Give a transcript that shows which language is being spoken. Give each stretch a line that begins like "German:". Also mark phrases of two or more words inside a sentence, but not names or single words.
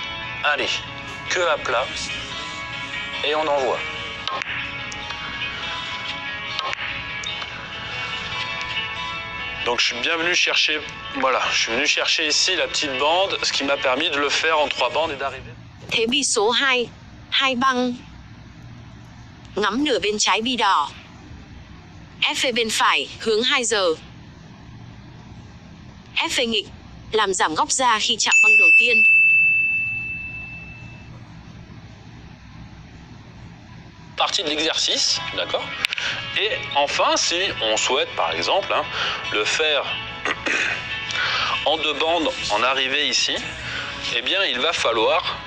French: Allez, queue à plat. Et on envoie. Donc je suis bien venu chercher, voilà, je suis venu chercher ici la petite bande, ce qui m'a permis de le faire en 3 bandes et d'arriver.
Vietnamese: Thế bi số 2, 2 băng. Ngắm nửa bên trái bi đỏ. FV bên phải, hướng 2 giờ. FV nghịch, làm giảm góc ra khi chạm băng đầu tiên.
French: Partie de l'exercice, d'accord. Et enfin, si on souhaite, par exemple, le faire en 2 bandes, en arrivée ici, eh bien, il va falloir...